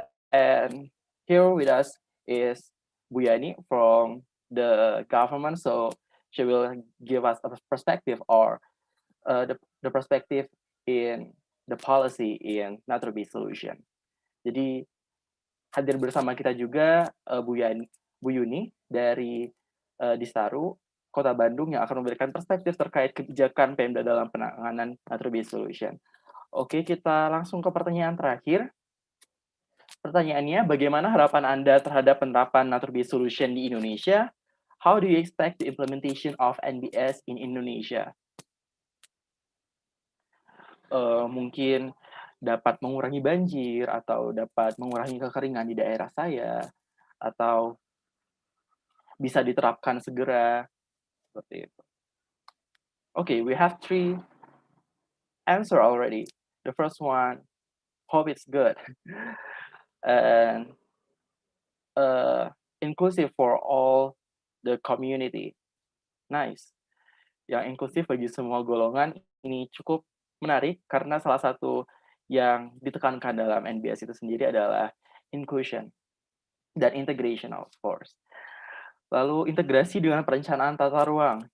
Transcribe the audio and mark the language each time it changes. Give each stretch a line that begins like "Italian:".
English: And here with us is Bu Yani from the government. So she will give us a perspective or the perspective in the policy in natural-based solution.
Indonesian: Jadi hadir bersama kita juga Bu Yuni dari Distaru Kota Bandung yang akan memberikan perspektif terkait kebijakan Pemda dalam penanganan natural-based solution. Oke, kita langsung ke pertanyaan terakhir. Pertanyaannya, bagaimana harapan Anda terhadap penerapan natural-based solution di Indonesia?
English: How do you expect the implementation of NBS in Indonesia?
Indonesian: Mungkin dapat mengurangi banjir atau dapat mengurangi kekeringan di daerah saya atau bisa diterapkan segera seperti itu.
English: Okay, we have 3 answer already. The first one, hope it's good and inclusive for all the community. Nice.
Indonesian: Yang inklusif bagi semua golongan ini cukup menarik karena salah satu yang ditekankan dalam NBS itu sendiri adalah inclusion dan
English: integration of course.
Indonesian: Lalu integrasi dengan perencanaan tata ruang.